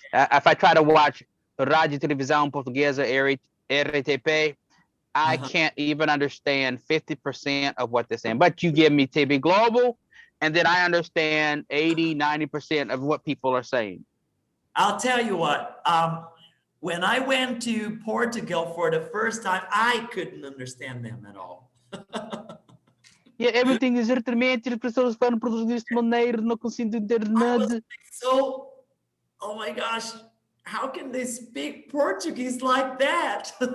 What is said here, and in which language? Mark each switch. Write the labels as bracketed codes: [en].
[en] If I try to watch Rádio Televisão Portuguesa RTP, I can't even understand 50% of what they're saying. But you give me TV Global, and then I understand 80, 90% of what people are saying. I'll tell you what. When I went to Portugal for the first time, I couldn't understand them at all. Yeah, everything is [pt] exatamente as pessoas falam português de maneira, não consigo entender nada. [en] So, oh my gosh, how can they speak Portuguese like that?